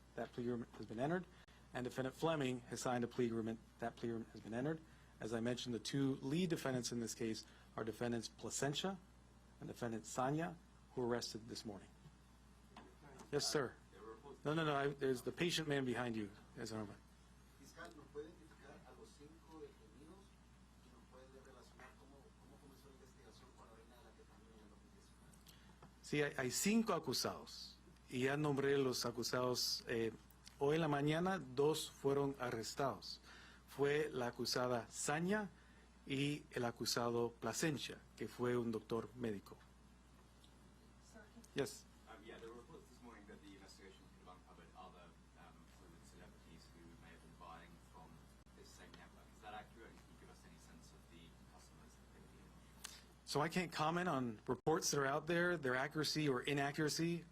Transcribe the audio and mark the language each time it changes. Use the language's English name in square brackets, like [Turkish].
[English] That plea agreement has been entered. And defendant Fleming has signed a plea agreement. That plea agreement has been entered. As I mentioned, the 2 lead defendants in this case are defendants Plasencia and defendant Sanya, who were arrested this morning. Yes, sir. No. There's the patient man behind you. Yes, sir. [Spanish] Fiscal, ¿nos puede identificar a los 5 detenidos y nos puede relacionar cómo comenzó la investigación con la venta de la ketamina en el 2019? Sí, hay 5 acusados y ya nombré los acusados. Hoy en la mañana 2 fueron arrestados. Fue la acusada Sanya y el acusado Plasencia, que fue un doctor médico. [English] Yes. Yeah, there were reports this morning that the investigation could have uncovered other Hollywood celebrities who may have been buying from this same network. Is that accurate? Can you give us any sense of the customers that they were dealing with? So I can't comment on reports that are out there, their accuracy or inaccuracy.